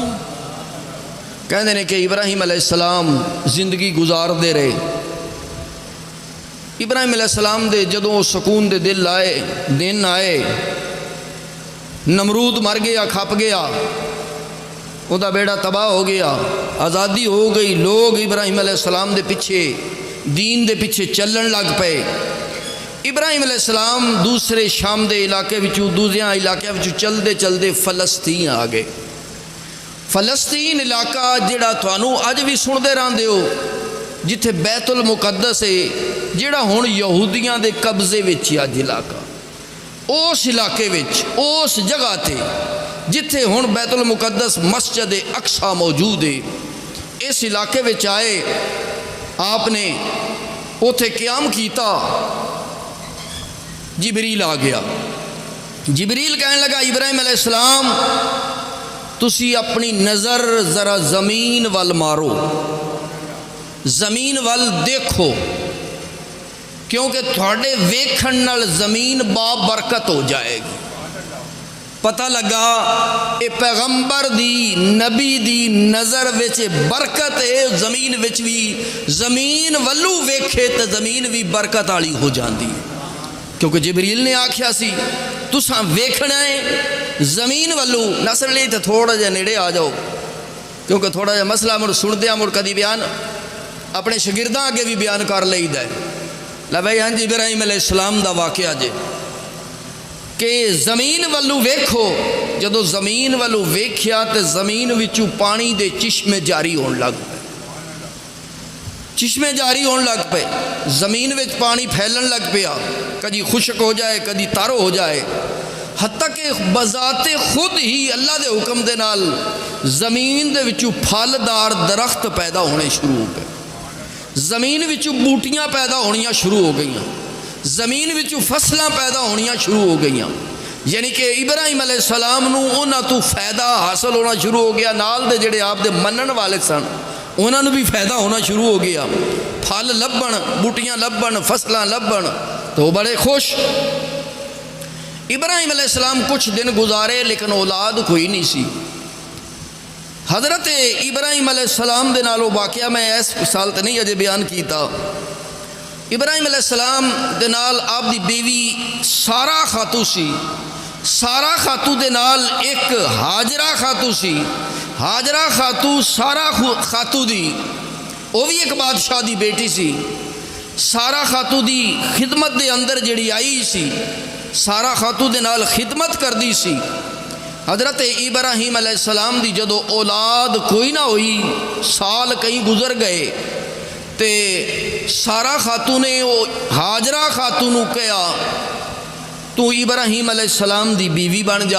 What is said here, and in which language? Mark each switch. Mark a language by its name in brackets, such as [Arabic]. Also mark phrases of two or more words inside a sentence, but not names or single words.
[Punjabi] کہنے نے کہ ابراہیم علیہ السلام زندگی گزار دے رہے، ابراہیم علیہ السلام دے جدوں سکون دے دل آئے، دن آئے، نمرود مر گیا، کھپ گیا، وہ دا بیڑا تباہ ہو گیا، آزادی ہو گئی، لوگ ابراہیم علیہ السلام دے پیچھے، دین دے پیچھے چلن لگ پے۔ ابراہیم علیہ السلام دوسرے شام دے علاقے وچوں، دوسرے علاقے وچوں چلدے چلدے فلسطین آ گئے۔ فلسطین علاقہ جڑا تھانوں اج بھی سندے رہندے ہو، جتھے بیت المقدس ہے، جڑا ہن یہودیاں دے قبضے وچ اج علاقہ، اس علاقے وچ، اس جگہ تے جتھے ہن بیت المقدس مسجد اقصی موجود ہے، اس علاقے وچ آئے، آپ نے اوتھے قیام کیتا۔ جبریل آ گیا، جبریل کہنے لگا ابراہیم علیہ السلام تسی اپنی نظر ذرا زمین وال مارو، زمین وال دیکھو، کیونکہ تھوڑے ویکھن نال زمین بابرکت ہو جائے گی۔ پتہ لگا اے پیغمبر دی نبی دی نظر وچ برکت ہے، زمین وچ بھی زمین ولو ویکھے تے زمین بھی برکت والی ہو جاندی ہے، کیونکہ جبریل نے آکھیا سی تساں ویکھنا ہے زمین ولو، نصر لی تے تھوڑا جا نیڑے آ جاؤ، کیونکہ تھوڑا جا مسئلہ مڑ سندیاں مڑ کدی بیان اپنے شاگرداں اگے بھی بیان کر لئیدا ہے۔ لا بھائی ہاں جی ابراہیم علیہ السلام دا واقعہ جے کہ زمین ولو ویکھو، جدو زمین ولو ویکھیا تے زمین وچوں پانی دے چشمے جاری ہون لگ پے، چشمے جاری ہون لگ پے، زمین وچ پانی پھیلن لگ پیا، کدی خشک ہو جائے کدی تر ہو جائے، حتیٰ کہ بذات خود ہی اللہ دے حکم دے نال زمین دے وچوں پھلدار درخت پیدا ہونے شروع ہو گئے، زمین وچوں بوٹیاں پیدا ہونیاں شروع ہو گئیاں، زمین وچوں فصلاں پیدا ہونیاں شروع ہو گئیاں۔ یعنی کہ ابراہیم علیہ السلام نو انہاں تو فائدہ حاصل ہونا شروع ہو گیا، نال دے جڑے آپ دے منن والے سن انہاں نو بھی فائدہ ہونا شروع ہو گیا، پھل لبن، بوٹیاں لبن، فصلاں لبن، تو بڑے خوش۔ ابراہیم علیہ السلام کچھ دن گزارے لیکن اولاد کوئی نہیں سی۔ حضرت ابراہیم علیہ السلام دے نالو واقعہ میں اس سال تے نہیں اجے بیان کیتا، ابراہیم علیہ السلام دے نال آپ دی بیوی سارا خاتو سی، سارا خاتو دے نال ایک ہاجرہ خاتو سی، ہاجرہ خاتو سارا خاتو دی وہ بھی ایک بادشاہ دی بیٹی سی. سارا خاتو دی خدمت دے اندر جہڑی آئی سی، سارا خاتو دے نال خدمت کردی سی. حضرت ابراہیم علیہ السلام دی جدوں اولاد کوئی نہ ہوئی، سال کئی گزر گئے، تے سارا خاتو نے وہ ہاجرہ خاتو نوں کہا تو ابراہیم علیہ السلام دی بیوی بن جا.